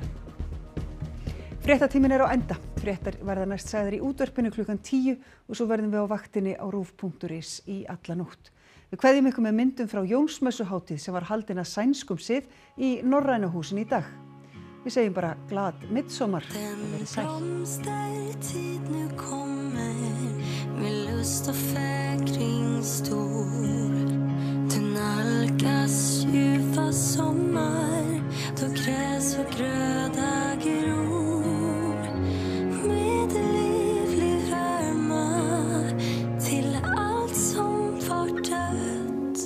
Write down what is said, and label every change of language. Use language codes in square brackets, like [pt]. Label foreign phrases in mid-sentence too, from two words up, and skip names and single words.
[is] Fréttatíminn er á enda. Fréttar verða næst sagðar í útvarpinu klukkan 10 og svo verðum við á vaktinni á rúv.is í alla nótt. Við kveðjum ykkur með myndum frá Jónsmessuhátíð sem var haldin að sænskum sið í Norræna húsinu í dag. Við segjum bara [sv] glad midsommar [is] og verið sæl. [sv] Med lust och fäkring stor. Du nalkas ljuva sommar, då gräs och gröda gror. Med livlig värma till allt som var dött.